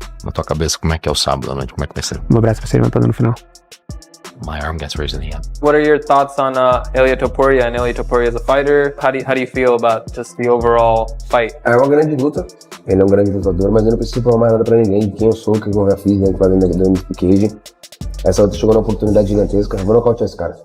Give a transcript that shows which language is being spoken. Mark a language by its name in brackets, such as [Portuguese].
[Portuguese] Na tua cabeça, como é que é o sábado à noite? Como é que vai ser? Braço pra ser levantado no final. [English] My arm gets raised in the end. What are your thoughts on Ilia Topuria and Ilia Topuria as a fighter? How do you feel about just the overall fight? [Portuguese] É uma grande luta. Ele é um grande lutador, mas eu não preciso provar mais nada pra ninguém de quem eu sou, o que eu já fiz dentro do undefeated. Essa outra chegou numa oportunidade gigantesca. Eu vou nocautear esse cara.